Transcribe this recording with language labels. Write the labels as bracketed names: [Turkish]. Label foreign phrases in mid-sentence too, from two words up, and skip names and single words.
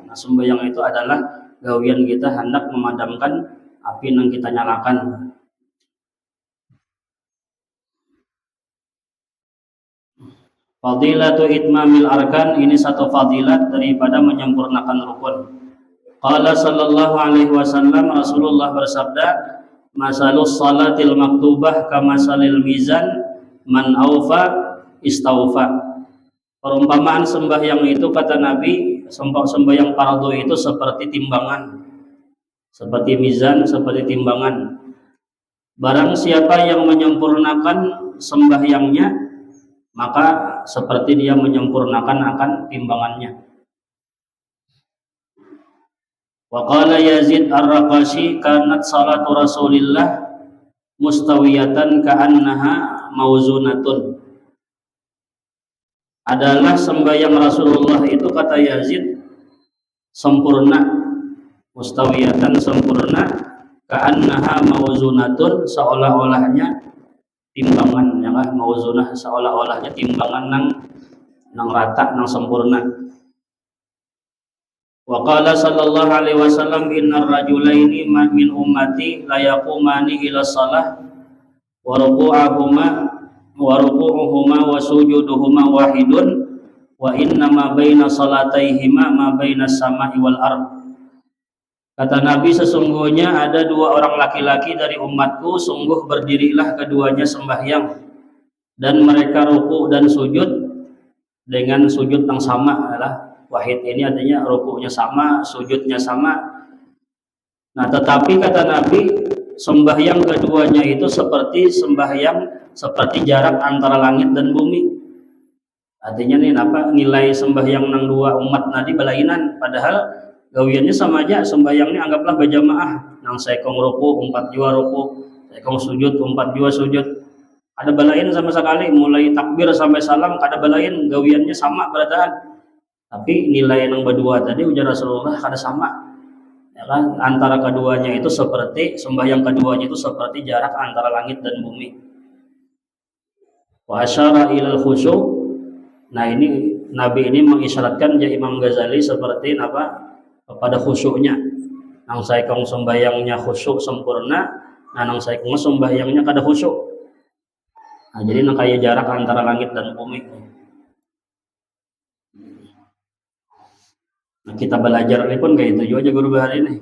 [Banjar] Nah, sembahyang itu adalah gawian kita hendak memadamkan api yang kita nyalakan. [Arabic] فضيلة إتمام الأركان, [Banjar] ini satu fadilat daripada menyempurnakan rukun. [Arabic] قال صلى الله عليه وسلم, [Banjar] Rasulullah bersabda, [Arabic] مثل الصلاة المكتوبة كمثل الميزان من أوفى استوفى. [Banjar] Perumpamaan sembahyang itu, kata Nabi, sembahyang fardu itu seperti timbangan, seperti mizan, seperti timbangan. Barang siapa yang menyempurnakan sembahyangnya, maka seperti dia menyempurnakan akan timbangannya. [Arabic] وقال يزيد الرقاشي كانت صلاة رسول الله مستوية كأنها موزونة. [Banjar] Adalah sembahyang Rasulullah itu, kata Yazid, sempurna, mustawiyatan, sempurna, [Arabic] كأنها موزونة, [Banjar] seolah-olahnya timbangan, ya kan, mauzunah, seolah-olahnya timbangan nang rata, nang sempurna. [Arabic] وقال صلى الله عليه وسلم إن الرجلين من أمتي ليقومان إلى الصلاة وركوعهما وسجودهما واحد وإن ما بين صلاتيهما ما بين السماء والأرض. [Banjar] Kata Nabi, sesungguhnya ada dua orang laki-laki dari umatku, sungguh berdirilah keduanya sembahyang, dan mereka ruku dan sujud dengan sujud yang sama. Adalah wahid ini artinya rukunya sama, sujudnya sama. Nah, tetapi kata Nabi, sembahyang keduanya itu seperti jarak antara langit dan bumi. Artinya nih, nilai sembahyang nang dua umat nadi balainan, padahal gawiannya sama aja. Sembahyangnya anggaplah berjamaah, nang saekong ruku 4 jua ruku, saekong sujud 4 jua sujud, ada balain sama sekali, mulai takbir sampai salam kada balain, gawiannya sama berataan. Tapi nilai yang berdua tadi, ujar Rasulullah, kada sama, ya kan? Antara keduanya itu seperti sembahyang keduanya itu seperti jarak antara langit dan bumi. [Arabic] وأشار إلى الخشوع. [Banjar] Nah, ini Nabi ini mengisyaratkan ya Imam Ghazali seperti kepada khusyuknya. Nang saekong sembahyangnya khusyuk sempurna, nah nang saekong sembahyangnya kada khusyuk. Nah, jadi nang kaya jarak antara langit dan bumi. Nah, kita belajar ini pun kayak itu juga aja guru hari ini.